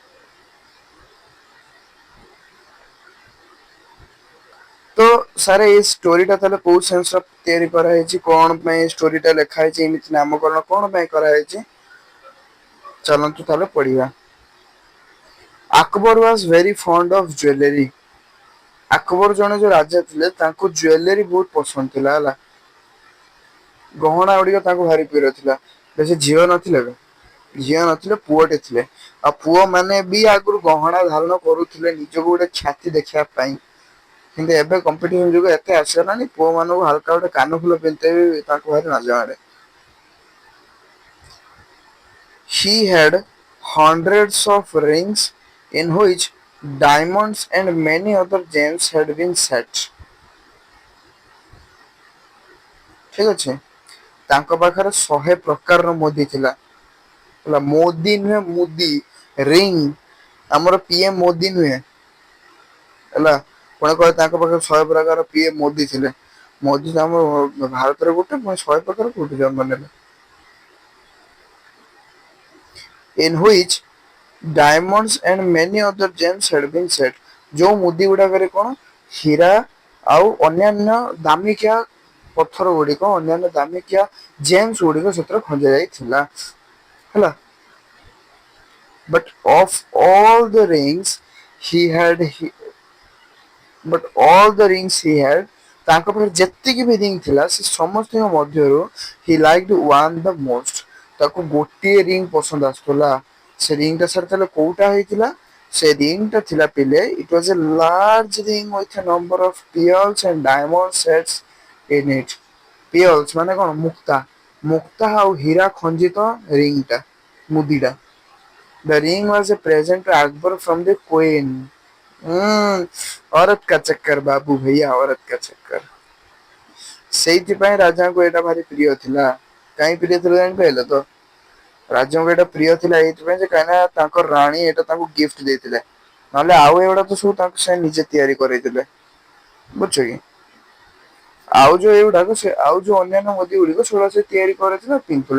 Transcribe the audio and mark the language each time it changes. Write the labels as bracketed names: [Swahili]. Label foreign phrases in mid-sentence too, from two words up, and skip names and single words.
[Odia] ତ ସାର୍ ଏଇ ଷ୍ଟୋରି ଟା ତାହେଲେ କୋଉ ସେନ୍ସ ତିଆରି କରାହେଇଛି କଣ ପାଇଁ ଷ୍ଟୋରି ଟା ଲେଖା ହେଇଛି ଏମିତି ନାମକରଣ କଣ ପାଇଁ କରାହେଇଛି ଚାଲନ୍ତୁ ତାହେଲେ ପଢିବା আকବର [English] was very fond of jewellery [Odia] ଆକବର ଜଣେ ଯୋଉ ରାଜା ଥିଲେ ତାଙ୍କୁ ଜୁଏଲୋରୀ ବହୁତ ପସନ୍ଦ ଥିଲା ହେଲା ଗହଣା ଗୁଡିକ ତାଙ୍କୁ ଭାରି ପ୍ରିୟ ଥିଲା ବେଶୀ ଝିଅ ନଥିଲେ ଝିଅ ନଥିଲେ ପୁଅଟେ ଥିଲେ। ଆଉ ପୁଅ ମାନେ ବି ଆଗରୁ ଗହଣା ଧାରଣ କରୁଥିଲେ ନିଜକୁ ଗୋଟେ ଛାତି ଦେଖିବା ପାଇଁ। କିନ୍ତୁ ଏବେ କମ୍ପିଟିସନ ଯୁଗ ଏତେ ଆସିଗଲାଣି ପୁଅ ମାନଙ୍କୁ ହାଲକା ଗୋଟେ କାନ ଫୁଲ ପିନ୍ଧେଇ ବି ତାଙ୍କୁ ଭାରି ଲାଜ ମାଡେ। [English] She had hundreds of rings in which diamonds and many other gems had been set. [Odia] ଠିକ ଅଛି ତାଙ୍କ ପାଖରେ 100 ପ୍ରକାରର ମୁଦି ଥିଲା। ହେଲା ମୋଦି ନୁହେଁ ମୁଦି ରିଙ୍ଗ ଆମର ପିଏମ ମୋଦି ନୁହେଁ। ହେଲା ପୁଣି କହ ତାଙ୍କ ପାଖରେ 100 ପ୍ରକାର ପିଏମ ମୋଦି ଥିଲେ। ମୋଦି ତ ଆମ ଭାରତରେ ଗୋଟେ ପୁଣି 100 ପ୍ରକାର କୋଉଠି ଜନ୍ମ ନେଲେ। [English] In which diamonds and many other gems had been set [Odia] ଯୋଉ ମୁଦି ଗୁଡାକରେ କଣ ହୀରା ଆଉ ଅନ୍ୟାନ୍ୟ ଦାମିକିଆ ପଥର ଗୁଡିକ ଅନ୍ୟାନ୍ୟ ଦାମିକିଆ ଜେମ୍ସ ଗୁଡିକ ସେଥିରେ ଖଞ୍ଜା ଯାଇଥିଲା ହେଲା। [English] But of all the rings he had but all the rings he had [Odia] ତାଙ୍କ ପାଖରେ ଯେତିକି ବି ରିଙ୍ଗ ଥିଲା ସେ ସମସ୍ତଙ୍କ ମଧ୍ୟରୁ [English] he liked one the most [Odia] ତାକୁ ଗୋଟିଏ ରିଙ୍ଗ ପସନ୍ଦ ଆସୁଥିଲା। ସେ ରିଙ୍ଗ ଟା ସାର ତାହେଲେ କୋଉଟା ହେଇଥିଲା ସେ ରିଙ୍ଗ ଟା ଥିଲା ପିଲେ [English] it was a large ring with a number of pearls and diamond sets in it। [Odia] ପିଅର୍ଲସ ମାନେ କଣ ମୁକ୍ତା ମୁକ୍ତା ଆଉ ହୀରା ଖଞ୍ଜିତ ରିଙ୍ଗ ଟା ମୁଦିଟା। [English] The ring was a present to Akbar from the queen। [Hindi] औरत का चक्कर बाबू भैया औरत का चक्कर। [Odia] ସେଇଥିପାଇଁ ରାଜାଙ୍କୁ ଏଇଟା ଭାରି ପ୍ରିୟ ଥିଲା। କାହିଁ ପ୍ରିୟ ଥିଲା ଜାଣିପାରିଲ ତ? ରାଜାଙ୍କୁ ଏଇଟା ପ୍ରିୟ ଥିଲା ଏଇଥିପାଇଁ ଯେ କାହିଁକି ନା ତାଙ୍କ ରାଣୀ ଏଇଟା ତାଙ୍କୁ ଗିଫ୍ଟ ଦେଇଥିଲେ। ନହେଲେ ଆଉ ଏଇଗୁଡା ତ ସବୁ ତାଙ୍କୁ ସେ ନିଜେ ତିଆରି କରେଇଥିଲେ ବୁଝୁଛ କି? ଆଉ ଯୋଉ ଏଇଗୁଡାକ ସେ ଆଉ ଯୋଉ ଅନ୍ୟାନ୍ୟ ମୁଦି ଗୁଡିକ ସେଗୁଡା ସେ ତିଆରି କରିଥିଲେ ପିନ୍ଧୁଥିଲେ।